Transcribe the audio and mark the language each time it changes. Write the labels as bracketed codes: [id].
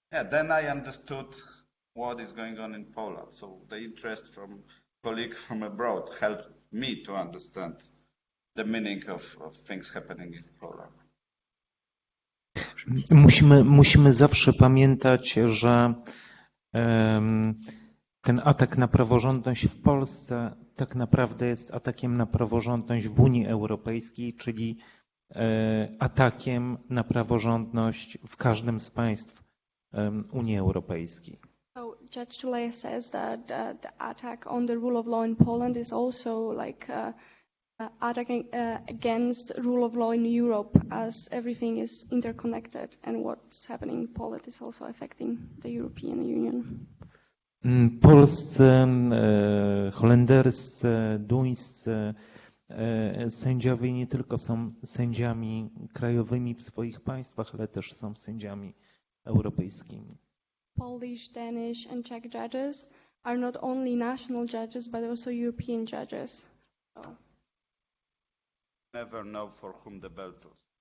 [en] Then I understood what is going on in Poland. So the interest from colleagues from abroad helped me to understand the meaning of things happening in Poland. [pl] Musimy zawsze pamiętać, że ten atak na praworządność w Polsce tak naprawdę jest atakiem na praworządność w Unii Europejskiej, czyli atakiem na praworządność w każdym z państw Unii Europejskiej. [en] So Judge Tuleya says that the attack on the rule of law in Poland is also like attacking against rule of law in Europe, as everything is interconnected, and what's happening in Poland is also affecting the European Union. [pl] Polscy, holenderscy, duńscy sędziowie nie tylko są sędziami krajowymi w swoich państwach, ale też są sędziami europejskimi. [en] Polish, Danish, and Czech judges are not only national judges but also European judges. So. Never know for whom the bell tolls.